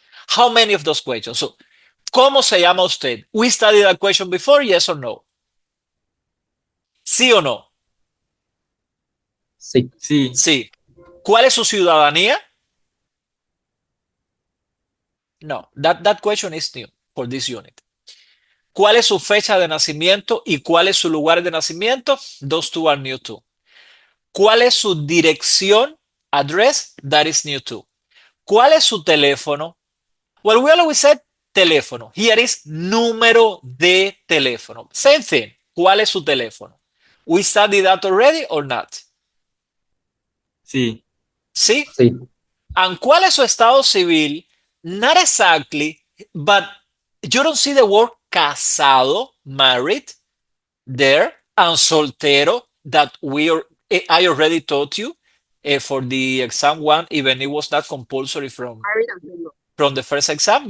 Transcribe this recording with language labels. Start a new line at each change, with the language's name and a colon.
English: How many of those questions? So,
Spanish: ¿cómo se llama usted?
English: We studied that question before, yes or no?
Spanish: ¿Sí o no? Sí. Sí. Sí. ¿Cuál es su ciudadanía?
English: No, that question is new for this unit.
Spanish: ¿Cuál es su fecha de nacimiento y cuál es su lugar de nacimiento?
English: Those two are new too.
Spanish: ¿Cuál es su dirección?
English: Address, that is new too.
Spanish: ¿Cuál es su teléfono?
English: Well, we always said teléfono.
Spanish: Here is número de teléfono.
English: Same thing.
Spanish: ¿Cuál es su teléfono?
English: We studied that already or not?
Spanish: Sí. ¿Sí? Sí. And ¿cuál es su estado civil?
English: Not exactly, but you don't see the word casado, married, there, and soltero that I already taught you for the exam 1, even it was not compulsory from the first exam.